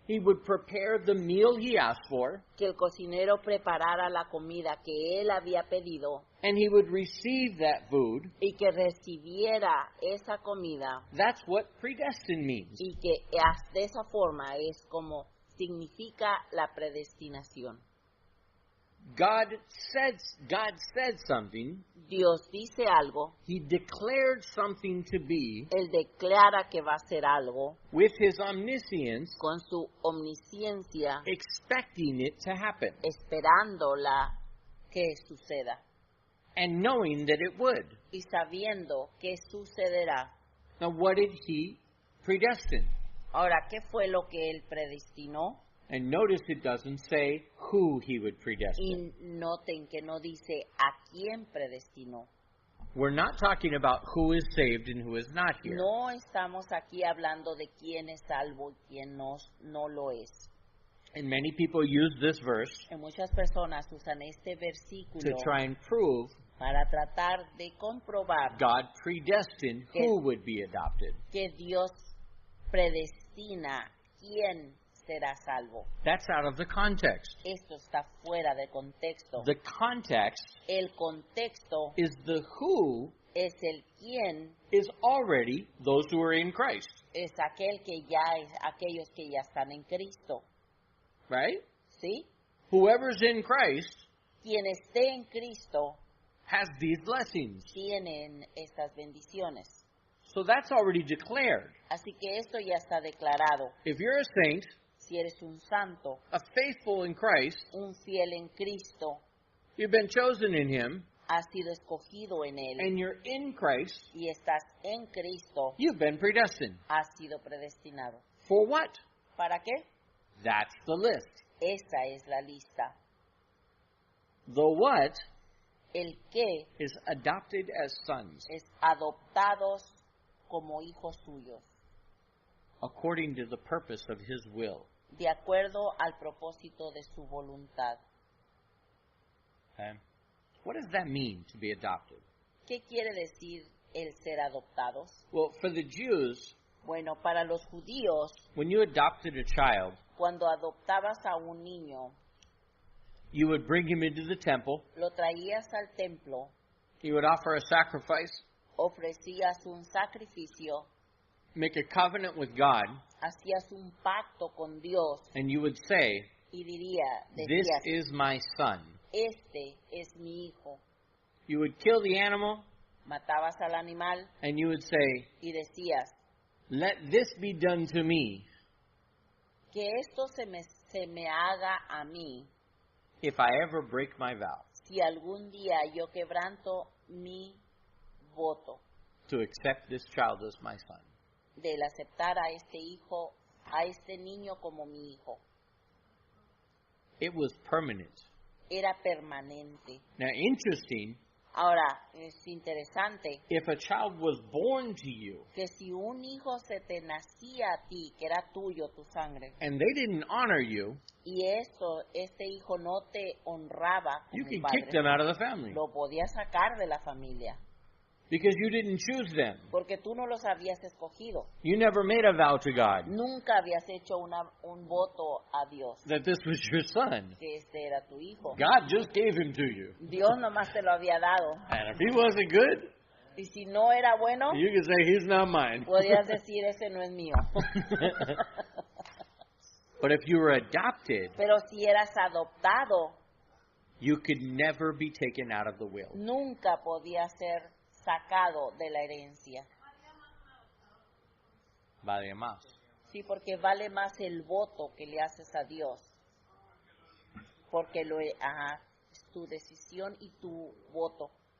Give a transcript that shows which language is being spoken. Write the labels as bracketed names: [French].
[English] He would prepare the meal he asked for, [Spanish] que el cocinero preparara la comida que él había pedido [English] and he would receive that food. [Spanish] y que recibiera esa comida [English] That's what predestined means. [Spanish] y que de esa forma es como significa la predestinación. [English] God said something. [Spanish] Dios dice algo, [English] He declared something to be [Spanish] Él declara que va a hacer algo [English] with his omniscience, [Spanish] con su omnisciencia, [English] expecting it to happen [Spanish] esperándola que suceda [English] and knowing that it would. [Spanish] y sabiendo que sucederá. [English] Now, what did he predestine? [Spanish] Ahora, ¿qué fue lo que Él predestinó? [English] And notice it doesn't say who he would predestine. [Spanish] Y noten que no dice a quién predestinó. [English] We're not talking about who is saved and who is not here. [Spanish] No estamos aquí hablando de quién es salvo y quién no lo es. [English] And many people use this verse [Spanish] Y muchas personas usan este [English] to [Spanish] versículo [English] try and prove [Spanish] para tratar de comprobar [English] God predestined who would be adopted. [Spanish] que Dios predestina quién será salvo. [English] That's out of the context. [Spanish] Esto está fuera de contexto. [English] The context [Spanish] El contexto [English] is the who [Spanish] es el quién, [English] is already those who are in Christ, [Spanish] es aquellos que ya están en Cristo. [English] right? [Spanish] ¿Sí? [English] Whoever's in Christ [Spanish] Quien esté en Cristo [English] has these blessings. [Spanish] tienen estas bendiciones. [English] So that's already declared. [Spanish] Así que esto ya está declarado. [English] If you're a saint, [Spanish] Si eres un santo, [English] a faithful in Christ, [Spanish] un fiel en Cristo, [English] you've been chosen in Him, [Spanish] has sido escogido en Él [English] and you're in Christ, [Spanish] y estás en Cristo, [English] you've been predestined. [Spanish] has sido predestinado. [English] For what? [Spanish] ¿Para qué? [English] That's the list. [Spanish] Esa es la lista. [English] The what [Spanish] El qué [English] is adopted as sons, [Spanish] es adoptados como hijos suyos, [English] according to the purpose of His will. [Spanish] de acuerdo al propósito de su voluntad. [English] Okay? What does that mean, to be adopted? [Spanish] ¿Qué quiere decir el ser adoptados? [English] Well, for the Jews, [Spanish] Bueno, para los judíos, [English] when you adopted a child, [Spanish] cuando adoptabas a un niño, [English] you would bring him into the temple, [Spanish] lo traías al templo, [English] you would offer a sacrifice, [Spanish] ofrecías un sacrificio [English] make a covenant with God, [Spanish] hacías un pacto con Dios [English] and you would say, [Spanish] y [English] "This [Spanish] decías, [English] is my son." [Spanish] este es mi hijo. [English] You would kill the animal, [Spanish] Matabas al animal [English] and you would say, [Spanish] y decías, [English] "Let this be done to me [Spanish] que esto se me haga a mí [English] if I ever break my vow [Spanish] si algún día yo quebranto mi voto [English] to accept this child as my son." [Spanish] del aceptar a este hijo, a este niño como mi hijo. [English] It was permanent. [Spanish] Era permanente. [English] Now, interesting, [Spanish] Ahora, es interesante [English] if a child was born to you [Spanish] que si un hijo se te nacía a ti, que era tuyo, tu sangre, [English] and they didn't honor you, [Spanish] y este hijo no te honraba [English] you [Spanish] como [English] could kick [Spanish] padre, [English] them out of the family [Spanish] lo podías sacar de la familia, [English] because you didn't choose them. [Spanish] porque tú no los habías escogido. [English] You never made a vow to God [Spanish] Nunca habías hecho un voto a Dios, [English] that this was your son. [Spanish] que este era tu hijo. [English] God just gave him to you. [Spanish] Dios nomás te lo había dado. [English] And if he wasn't good, [Spanish] Y si no era bueno, [English] you could say, "He's not mine." [Spanish] podías decir, ese no es mío. [English] But if you were adopted, [Spanish] Pero si eras adoptado, [English] you could never be taken out of the will. [Spanish] nunca podía ser sacado de la herencia. Vale más. Sí, porque vale más el voto que le haces a Dios. Porque es tu decisión y tu voto.